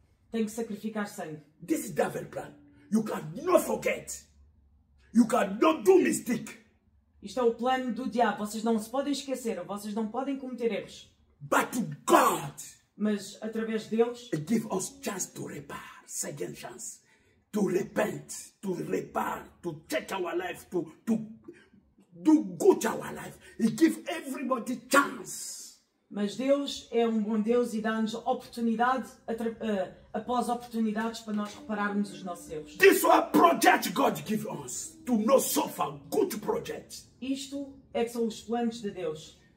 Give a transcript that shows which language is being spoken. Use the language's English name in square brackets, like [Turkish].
[Portuguese] tenho que sacrificar sangue. [English] This is devil plan. You cannot forget. You cannot do mistake. [Portuguese] Isto é o plano do diabo. Vocês não se podem esquecer, vocês não podem cometer erros. [English] But to God, [Portuguese] Mas através deles, [English] it gives us chance to repair, second chance, to repent, to repair, to check our life, to do good to our life. It gives everybody chance. [Portuguese] mas Deus é um bom Deus e dá-nos oportunidade após oportunidades para nós repararmos os nossos erros. [English] This is what project God gives us, to not suffer, good project. [Portuguese] Isto é que são os planos de Deus.